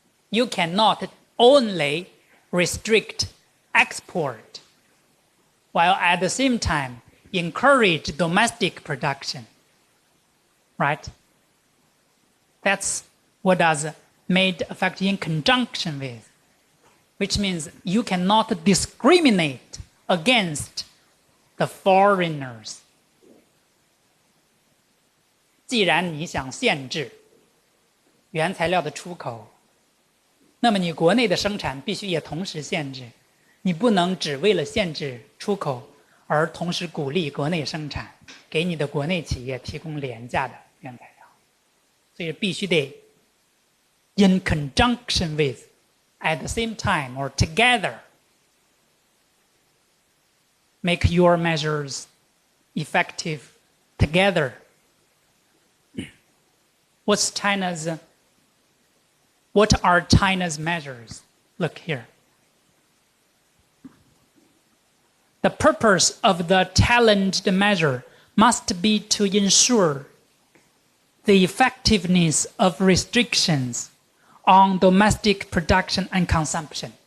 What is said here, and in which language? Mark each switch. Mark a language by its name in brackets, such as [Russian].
[English] You cannot only restrict export while at the same time encourage domestic production, right? That's what does made effective in conjunction with, which means you cannot discriminate against the foreigners. [Chinese] 既然你想限制原材料的出口，那么你国内的生产必须也同时限制，你不能只为了限制出口而同时鼓励国内生产，给你的国内企业提供廉价的原材料，所以必须得 [English] in conjunction with, at the same time or together, make your measures effective together. What's China's What are China's measures? Look here. The purpose of the talent measure must be to ensure the effectiveness of restrictions on domestic production and consumption.